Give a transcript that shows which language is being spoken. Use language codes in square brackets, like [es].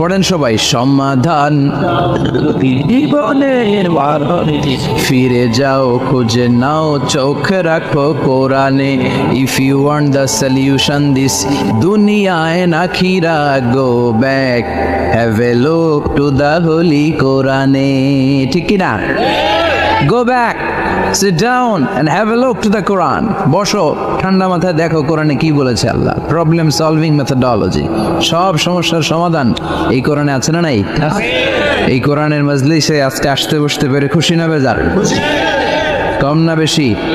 [bn] পড়েন সবাই, সমাধান জীবনের মরণে, ফিরে যাও খুঁজে নাও, চোখে রাখো কোরআনে। [en] If you want the solution this দুনিয়ায় না খিরা, go back, have a look to the holy কোরআনে। [bn] ঠিক কি না? [en] Go back, sit down and have a look to the Quran. [bn] বসো, ঠান্ডা মাথায় দেখো কোরআনে কি বলেছে আল্লাহ। [en] problem solving methodology, [bn] সব সমস্যার সমাধান এই কোরআনে আছে না নাই? এই কোরআনের মজলিসে আজকে আসতে বসতে পেরে খুশি না বেজার? কম না বেশি?